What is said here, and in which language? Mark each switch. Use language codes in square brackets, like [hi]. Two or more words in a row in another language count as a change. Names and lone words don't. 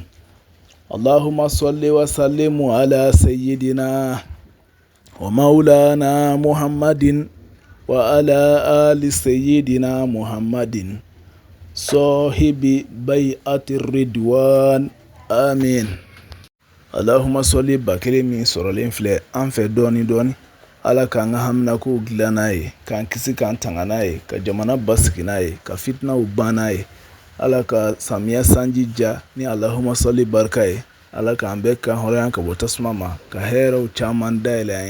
[ar] اللهم صل وسلم على سيدنا ومولانا محمد وعلى آل سيدنا محمد صاحب بيعة الرضوان. [bm] Amin. [ar] اللهم صل [bm] ba kelen min sɔrɔlen filɛ an fɛ dɔɔni dɔɔni. Ala k'an ka haminakow dilan n'a ye, k'an kisi k'an tanga n'a ye, ka jamana basigi n'a ye, ka fitinaw ban n'a ye. Ala ka samiya sanji ja ni [ar] اللهم صل [bm] barika ye. Ala k'an bɛɛ kan hɔrɔnya ka bɔ tasuma ma, ka hɛrɛw caman dayɛlɛ an ye.